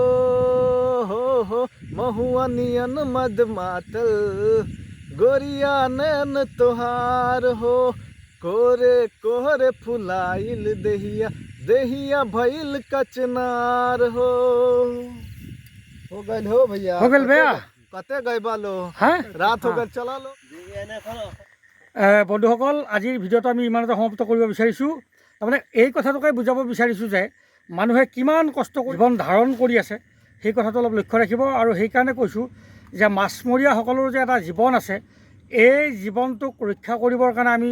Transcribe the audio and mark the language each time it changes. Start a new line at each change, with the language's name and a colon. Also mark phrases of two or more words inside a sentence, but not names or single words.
Bhojpuri: महुआ नियन मद मातल गोरिया नैन तोहार हो कोरे कोहरे फुलाइल देहिया देहिया भइल कचनार हो गइल हो भैया हो गइल भैया कते गइबा लो रात हो गइल चला लो
Assamese: বন্ধুসকল আজিৰ ভিডিঅ'টো আমি ইমানতে সমাপ্ত কৰিব বিচাৰিছোঁ তাৰমানে এই কথাটোকে বুজাব বিচাৰিছোঁ যে মানুহে কিমান কষ্ট কৰি জীৱন ধাৰণ কৰি আছে সেই কথাটো অলপ লক্ষ্য ৰাখিব আৰু সেইকাৰণে কৈছোঁ যে মাছমৰীয়াসকলৰ যে এটা জীৱন আছে এই জীৱনটোক ৰক্ষা কৰিবৰ কাৰণে আমি